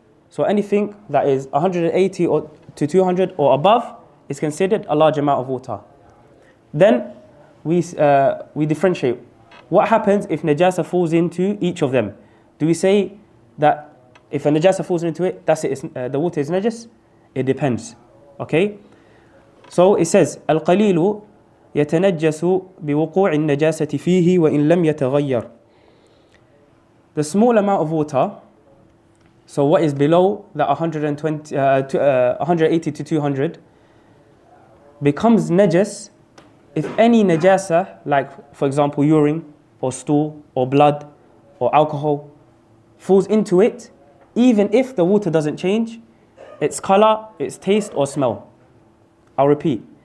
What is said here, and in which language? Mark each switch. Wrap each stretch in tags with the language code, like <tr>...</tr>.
<en>So anything that is 180 to 200 or above is considered a large amount of water. Then we differentiate. What happens if najasa falls into each of them? Do we say that if a najasa falls into it, that's it, the water is najis? It depends. Okay? So it says,</en> <ar>القليل يتنجس بوقوع النجاسة فيه وإن لم يتغير.</ar> <en>The small amount of water, so what is below that 180 to 200, becomes najis if any najasa, like for example urine or stool or blood or alcohol, falls into it, even if the water doesn't change its color, its taste or smell. I'll repeat.</en>